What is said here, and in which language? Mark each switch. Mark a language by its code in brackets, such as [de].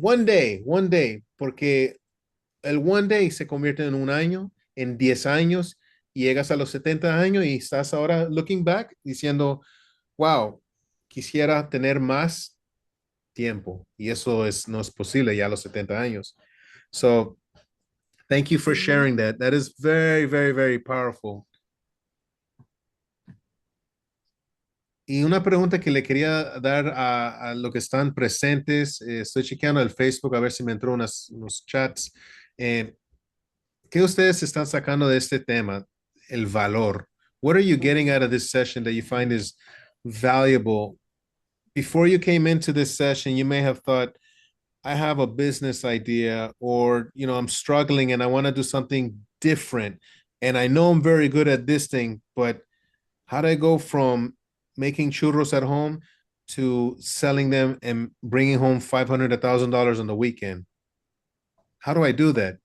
[en] One day, [es] porque el one day se convierte en un año, en 10 años, y llegas a los 70 años y estás ahora [en] looking back [es] diciendo, wow, quisiera tener más tiempo y eso no es posible ya a los 70 años. [en] So, thank you for sharing that. That is very, very, very powerful. [es] Y una pregunta que le quería dar a lo que están presentes, estoy chequeando el Facebook a ver si me entró unos chats. Eh, ¿Qué ustedes están sacando de este tema? El valor. [en] What are you getting out of this session that you find is valuable? Before you came into this session, you may have thought, I have a business idea, or, I'm struggling and I want to do something different. And I know I'm very good at this thing, but how do I go from making churros at home to selling them and bringing home $500,000 on the weekend? How do I do that?